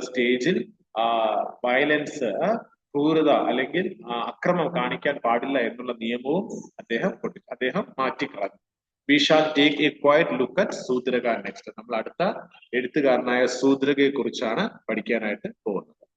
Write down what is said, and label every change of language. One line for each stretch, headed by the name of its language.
Malayalam: സ്റ്റേജിൽ വയലൻസ്, ക്രൂരത അല്ലെങ്കിൽ അക്രമം കാണിക്കാൻ പാടില്ല എന്നുള്ള നിയമവും അദ്ദേഹം മാറ്റിക്കളഞ്ഞു.
English: We shall take a quiet look at Sudraga next.
Malayalam: നമ്മൾ അടുത്ത എഴുത്തുകാരനായ സൂദ്രകയെ കുറിച്ചാണ് പഠിക്കാനായിട്ട് പോകുന്നത്.